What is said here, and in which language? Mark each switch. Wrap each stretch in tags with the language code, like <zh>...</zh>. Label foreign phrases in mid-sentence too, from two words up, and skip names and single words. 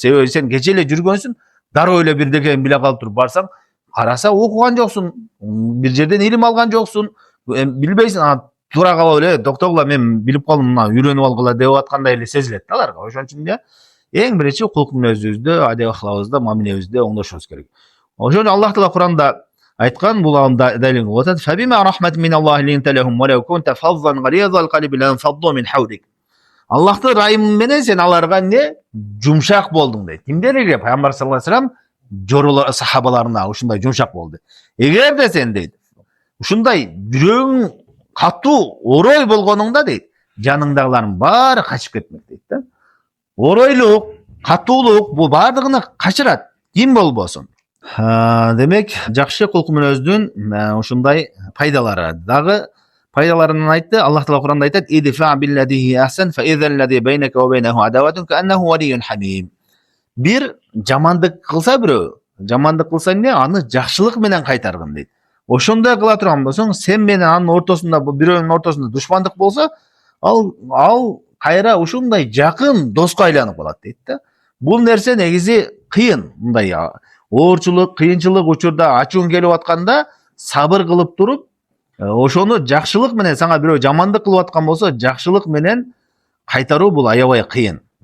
<ky>Себеби сен кече эле жүргөнсүң, дароо эле бирдекени биле калып туруп барсаң, караса окуган жоксуң, бир жерден илим алган жоксуң, билбейсиң, туура калып эле доктогула мен билип калдым, мына үйрөнүп алгыла деп аткандай эле сезилет да аларга. Ошон үчүн эң биринчи кулк мүнөзүбүздү, адеп ахлагыбызды, мамилебизди оңдошубуз керек. Ошон үчүн Аллах Таала Куранда айткан, бул далил болуп атат:</ky> <ar>"فبما رحمة من الله لنت لهم ولو كنت فظا غليظ القلب لانفضوا من حولك."</ar> <ky>Аллахтын райымы менен сен аларга жумшак болдуң дейт. Кимдерге? Пайгамбар</ky> <ar>صلى الله عليه وسلم</ar> <ky>сахабаларына ушундай жумшак болду. Эгерде сен дейт, ушундай жүрөгүң катуу, орой болгонуңда дейт, жаныңдагылардын баары качып кетмек дейт да. Оройлук, катуулук бул баардыгын качырат, ким болбосун. Демек, жакшы кулк мүнөздүн ушундай пайдалары. Дагы пайдаларынан айтты. Аллах Таала Куранда айтат:</ky> <ar>"ادفع بالتي أحسن فإذا الذي بينك وبينه عداوة كأنه ولي حميم."</ar> <ky>Бир жамандык кылса бирөө, жамандык кылса аны жакшылык менен кайтаргын дейт. Ошондой кыла турган болсоң, сен менен анын ортосунда, бирөөнүн ортосунда душмандык болсо, ал кайра ушундай жакын доска айланып калат дейт да. Бул нерсе негизи кыйын, мындай оорчулук, кыйынчылык учурда ачууң келип атканда сабыр кылып туруп, ошону жакшылык менен, сага бирөө жамандык кылып аткан болсо, жакшылык менен кайтаруу бул аябай кыйын.</ky>